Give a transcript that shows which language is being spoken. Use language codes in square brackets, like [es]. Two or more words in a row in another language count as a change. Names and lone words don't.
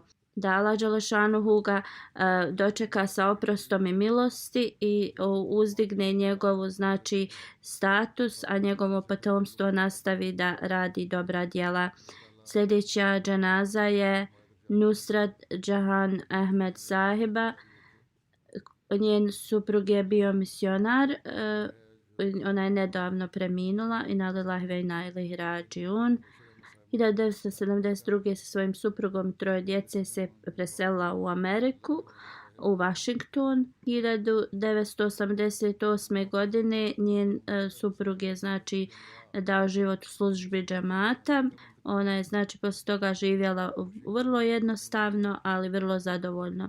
[bs] Da Allah Đelešanuhu ga dočeka sa oprostom i milosti i uzdigne njegovu znači status, a njegovo potomstvo nastavi da radi dobra djela. Sljedeća dženaza je Nusrat Jahan Ahmed sahiba. Njen suprug je bio misionar. Ona je nedavno preminula. [ar] إنا لله وإنا إليه راجعون. [bs] 1972. sa svojim suprugom 3 djece se preselila u Ameriku, u Washington. 1988. godine njen suprug je znači dao život u službi džamata. Ona je znači poslije toga živjela vrlo jednostavno, ali vrlo zadovoljno.